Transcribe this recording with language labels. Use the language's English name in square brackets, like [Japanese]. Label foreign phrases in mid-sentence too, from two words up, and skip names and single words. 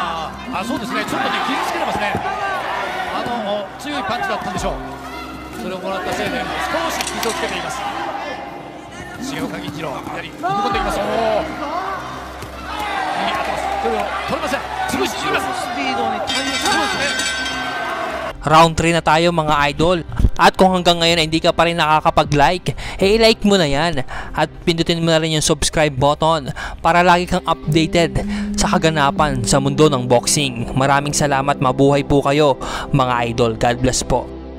[Japanese] そうですね、ちょっとね、傷つけてますね。強いパンチだったんでしょう。それをもらったせいで少し傷をつけています。重岡銀次郎、左踏み込んでいきます。右当てます。距離を取れません。潰しにいます。スピードに対応してますね。 [Filipino] Round 3 na tayo mga idol. At kung hanggang ngayon ay hindi ka pa rin nakakapag-like, i-like mo na yan. At pindutin mo na rin yung [English] subscribe button [Filipino] para lagi kang updated sa kaganapan sa mundo ng boxing. Maraming salamat, mabuhay po kayo mga idol. [English] God bless po.